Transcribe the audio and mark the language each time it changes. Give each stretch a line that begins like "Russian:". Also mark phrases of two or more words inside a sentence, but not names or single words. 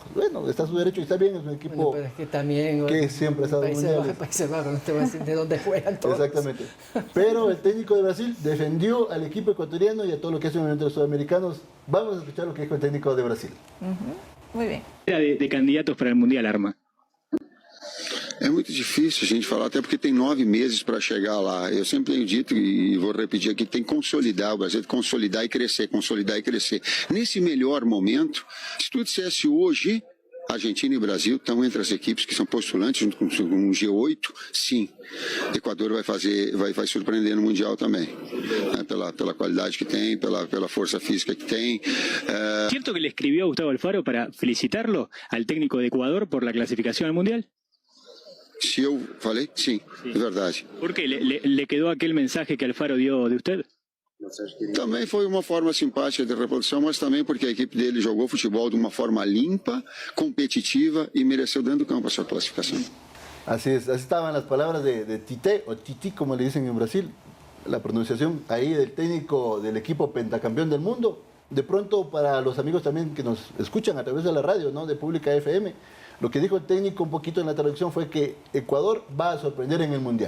Spanish: Bueno, está a su derecho y está bien, es un equipo bueno, pero es que también, que siempre ha estado en mundiales. Países Bajos, no te voy a decir de dónde juegan todos. Exactamente. Pero el técnico de Brasil defendió al equipo ecuatoriano y a todo lo que es el movimiento de los sudamericanos. Vamos a escuchar lo que dijo el técnico de Brasil. Muy bien. De candidatos para el Mundial, Arma.
Portuguese: É muito difícil a gente falar, até porque tem 9 meses para chegar lá. Eu sempre tenho dito, e vou repetir aqui, tem que consolidar, o Brasil tem que consolidar e crescer, consolidar e crescer. Nesse melhor momento, se tu dissesse hoje, Argentina e Brasil estão entre as equipes que são postulantes, junto com o G8, sim. Equador vai surpreender no Mundial também, né? Pela qualidade que tem, pela força física que tem.
Spanish: ¿Cierto que le escribió a Gustavo Alfaro para felicitarlo al técnico de Ecuador por la clasificación al Mundial?
Portuguese: Se eu falei? Sim, é verdade.
Spanish: ¿Por qué? ¿Le quedó aquel mensaje que Alfaro dio de usted?
Portuguese: Também foi uma forma simpática de reprodução, mas também porque a equipe dele jogou futebol de uma forma limpa, competitiva e mereceu dentro do campo a sua classificação.
Spanish: Así es, así estaban las palabras de Tite, o Titi como le dicen en Brasil, la pronunciación ahí del técnico del equipo pentacampeón del mundo. De pronto, para los amigos también que nos escuchan a través de la radio, ¿no?, de Pública FM, lo que dijo el técnico un poquito en la traducción fue que Ecuador va a sorprender en el Mundial.